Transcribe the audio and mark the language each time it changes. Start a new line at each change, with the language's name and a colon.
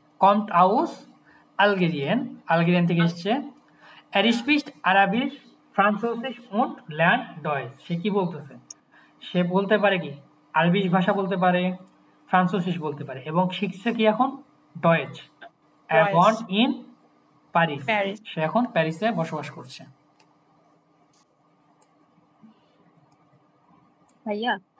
German: kommt aus
Bangla: আলগেরিয়ান থেকে এসছে।
German: spricht Arabisch, Französisch und lernt Deutsch,
Bangla: সে কি বলতেছে? সে বলতে পারে কি? আরবি ভাষা বলতে পারে, ফ্রান্সোসিস বলতে পারে, এবং শিখছে কি এখন? Deutsch.
German: Er wohnt in Paris,
Bangla: সে এখন প্যারিসে বসবাস করছে। ভাইয়া,